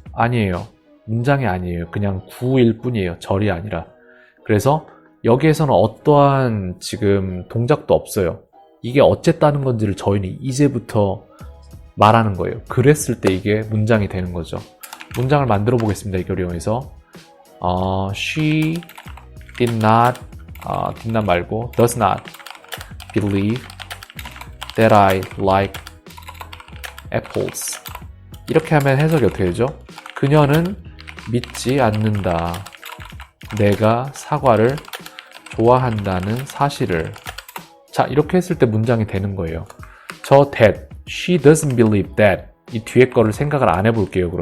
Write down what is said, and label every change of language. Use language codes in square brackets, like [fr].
[ko] 아니에요. 문장이 아니에요. 그냥 구일 뿐이에요. 절이 아니라. 그래서 여기에서는 어떠한 지금 동작도 없어요. 이게 어쨌다는 건지를 저희는 이제부터 말하는 거예요. 그랬을 때 이게 문장이 되는 거죠. 문장을 만들어 보겠습니다. 이걸 이용해서 [en] She did not [ko] 말고 [en] does not believe that I like apples. [ko] 이렇게 하면 해석이 어떻게 되죠? 그녀는 믿지 않는다. 내가 사과를 좋아한다는 사실을. 자, 이렇게 했을 때 문장이 되는 거예요. 저 [en] that, she doesn't believe that [ko] 이 뒤에 거를 생각을 안 해볼게요.